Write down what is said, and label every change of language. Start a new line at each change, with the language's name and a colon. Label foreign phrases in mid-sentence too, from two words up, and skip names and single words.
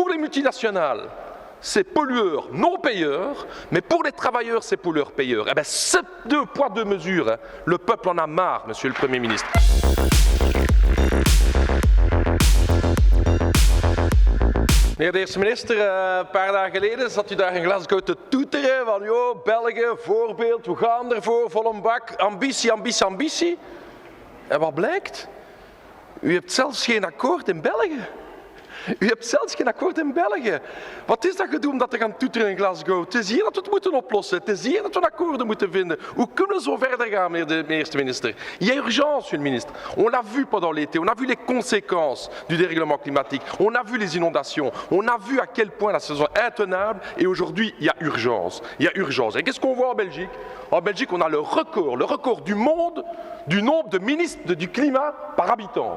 French: les multinationales, c'est pollueur non payeur, mais pour les travailleurs, c'est pollueur payeur. Eh bien, c'est 2 poids 2 mesures. Hein. Le peuple en a marre, monsieur le Premier ministre.
Dutch: Meneer de eerste minister, een paar dagen geleden zat u daar in Glasgow te toeteren van joh, België, voorbeeld, we gaan ervoor, vol een bak, ambitie, ambitie, ambitie. En wat blijkt? U hebt zelfs geen akkoord in België. U hebt zelfs geen akkoord in België. Wat is dat gedoe om dat te gaan toeteren in Glasgow? Het is hier dat we het moeten oplossen. Het is hier dat we akkoorden moeten vinden. Hoe kunnen we zo verder gaan, meneer de eerste minister?
French: Il y a urgence, monsieur le ministre. On l'a vu pendant l'été. On a vu les conséquences du dérèglement climatique. On a vu les inondations. On a vu à quel point la saison est intenable. Et aujourd'hui, il y a urgence. Il y a urgence. Et qu'est-ce qu'on voit en Belgique? En Belgique, on a le record du monde du nombre de ministres du climat par habitant.